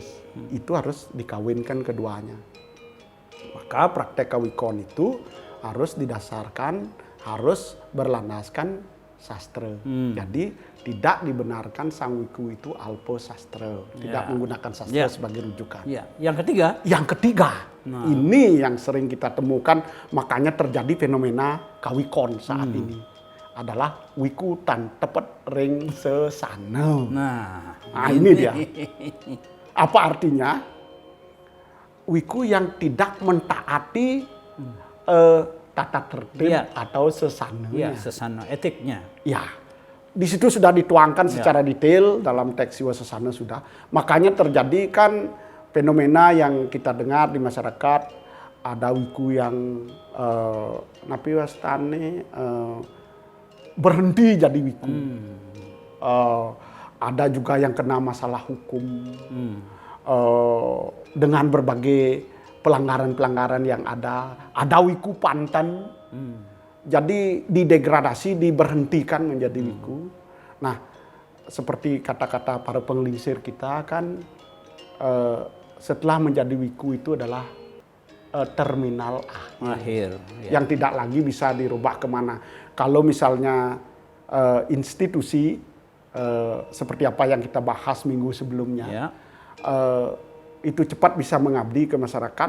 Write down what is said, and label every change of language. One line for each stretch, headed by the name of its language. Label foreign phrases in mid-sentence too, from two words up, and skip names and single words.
Indonesian: Itu harus dikawinkan keduanya. Maka praktek kawikon itu harus didasarkan, harus berlandaskan sastra. Jadi tidak dibenarkan sang wiku itu
Kawi: alpo sastra,
Indonesian: tidak menggunakan sastra sebagai rujukan. Ya. Yang ketiga, Ini yang sering kita temukan, makanya terjadi fenomena kawikon saat ini. Adalah
Kawi: wiku tan tepet ring sesana.
Indonesian: Nah ini dia. Apa artinya? Wiku yang tidak mentaati tata tertib atau sesananya. ya sesana etiknya. Ya, di situ sudah dituangkan secara detail dalam teks Siwa Sesana sudah. Makanya terjadi kan fenomena yang kita dengar di masyarakat, ada wiku yang
Balinese: napi wastane
Indonesian: berhenti jadi wiku. Ada juga yang kena masalah hukum dengan berbagai pelanggaran-pelanggaran yang ada. Ada wiku panten. Jadi didegradasi, diberhentikan menjadi wiku. Nah, seperti kata-kata para penglingsir kita kan, setelah menjadi wiku itu adalah terminal Akhir. yang tidak lagi bisa dirubah kemana. Kalau misalnya institusi seperti apa yang kita bahas minggu sebelumnya, itu cepat bisa mengabdi ke masyarakat.